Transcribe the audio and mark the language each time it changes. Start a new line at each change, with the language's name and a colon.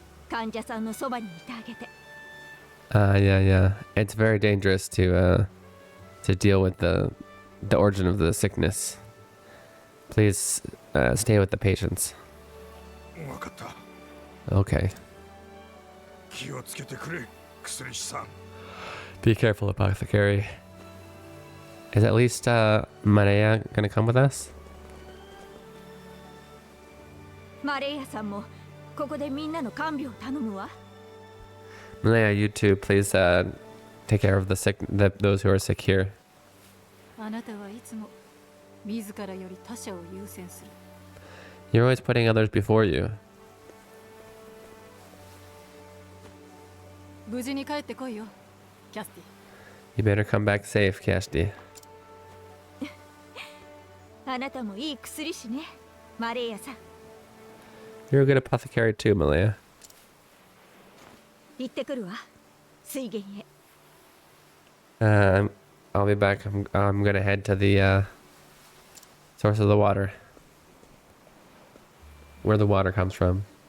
Japanese: 患者さんのそばにいてあげて。
English: Yeah. It's very dangerous to deal with the origin of the sickness. Please stay with the patients.
Japanese: 分かった。
English: Okay.
Japanese: 気をつけてくれ、薬師さん。
English: Be careful, apothecary. Is at least Maria gonna come with us?
Japanese: マレーヤさんもここでみんなの看病を頼むわ。
English: Maria, you too, please take care of those who are sick here.
Japanese: あなたはいつも自らより他者を優先する。
English: You're always putting others before you.
Japanese: 無事に帰ってこいよ、キャスティ。
English: You better come back safe, Kashti.
Japanese: あなたもいい薬師ね、マレーヤさん。
English: You're a good apothecary too, Malia.
Japanese: 行ってくるわ、水源へ。
English: I'll be back. I'm gonna head to the source of the water. Where the water comes from.